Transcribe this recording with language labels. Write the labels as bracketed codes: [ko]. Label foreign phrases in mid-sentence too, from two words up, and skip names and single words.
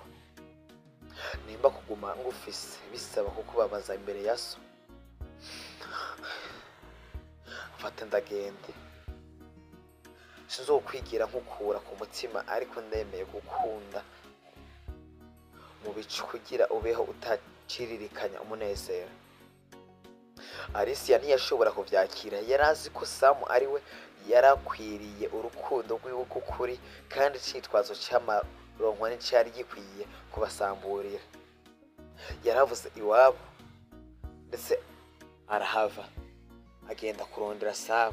[rn] Nimba kuguma ngufise bisaba kukubabaza imbere ya so, fata ndagende. Sinzokwigira nkukura ku mutima, ariko ndemeye gukunda mu bicu kugira ubeho utaciririkanya umunezero. Alicia ntiyashobora kuvyakira. Yari azi ko Sam ariwe yarakwiriye urukundo rw'iwe k'ukuri, kandi icitwazo c'amaronko nticari gikwiye kubasamburira. Yaravuze iwabo ndetse arahava agenda kurondera Sam.